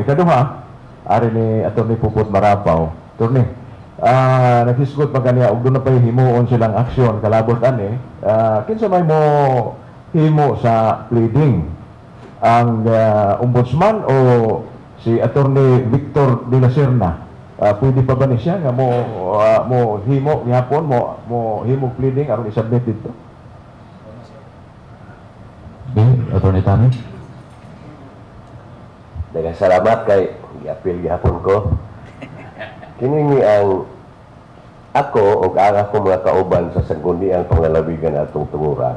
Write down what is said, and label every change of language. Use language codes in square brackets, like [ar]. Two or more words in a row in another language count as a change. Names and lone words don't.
[ceb] Ikaduha, ari ni Atty. Puput Marapaw, Atty. Naghisgot pa kaniya, ug doon na pa himuon silang aksyon, kalabot kinsa may mo himo sa pleading, ang ombudsman o si Atty. Victor de la Serna, pwede pa ba ni siya nga mo himo gihapon mo himo pleading aron i-submit dito? Atty. Tani. Daghang salamat kay gi-appeal gihapon ko. Kini ang ako ug ang akong mga kauban sa Sangguniang Panglalawigan atong tungura,